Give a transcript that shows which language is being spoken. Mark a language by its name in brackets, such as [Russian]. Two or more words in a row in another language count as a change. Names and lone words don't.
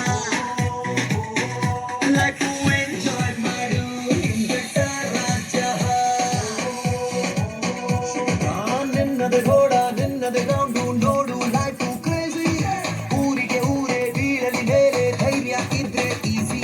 [English] life to enjoy [Hindi] मारो सारा जहाँ. [Kannada] ನಿನ್ನದೆ ಗೋಡ ನಿನ್ನದೆ ಗೌಂಡು ನೋಡು [English] life to crazy, [Kannada] ಊರಿಗೆ ಊರೇ ಬೀಳಲಿ ಮೇಲೆ ಧೈರ್ಯ ಇದ್ರೆ easy.